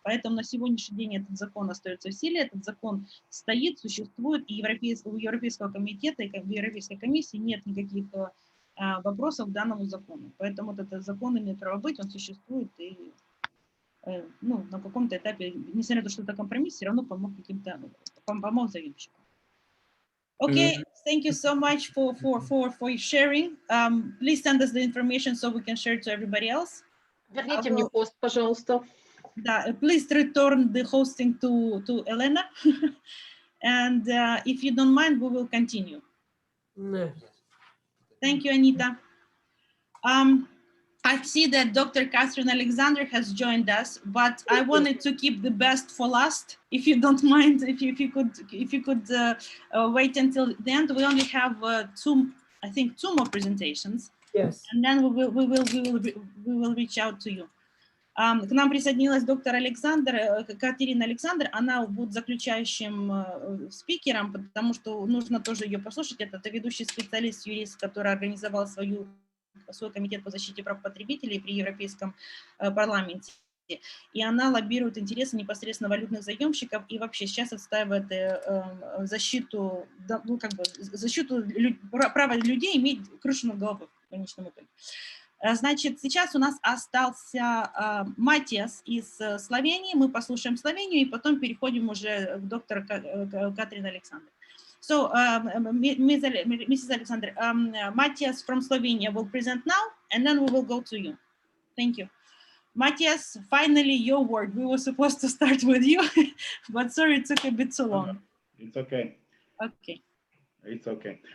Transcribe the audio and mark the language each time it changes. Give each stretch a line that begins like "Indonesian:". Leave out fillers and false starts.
Russian: Поэтому на сегодняшний день этот закон остается в силе, этот закон стоит, существует, и у Европейского комитета и в Европейской комиссии нет никаких вопросов к данному закону. Поэтому этот закон имеет право быть, он существует, и на каком-то этапе, несмотря на то, что это компромисс, все равно помог заемщику.
English: Okay, thank you so much for sharing. Please send us the information so we can share it to everybody else.
Russian: Верните мне пост, пожалуйста.
English: Да, please return the hosting to Elena. And if you don't mind, we will continue. Thank you, Anita. I see that Dr. Catherine Alexander has joined us, but I wanted to keep the best for last. If you don't mind, if you could wait until the end. We only have two more presentations. Yes. And then we will reach out to you.
Russian: К нам присоединилась доктор Катерина Александр. Она будет заключающим спикером, потому что нужно тоже ее послушать. Это ведущий специалист, юрист, который организовал свой комитет по защите прав потребителей при Европейском парламенте. И она лоббирует интересы непосредственно валютных заемщиков и вообще сейчас отстаивает защиту права людей иметь крышу над головой в конечном итоге. Значит, сейчас у нас остался Матиас из Словении. Мы послушаем Словению и потом переходим уже к доктору Катрин Александре.
English: So, Mrs. Alexander, Matthias from Slovenia will present now, and then we will go to you. Thank you. Matthias, finally your word. We were supposed to start with you, but sorry it took a bit so long. It's okay. Okay. It's okay.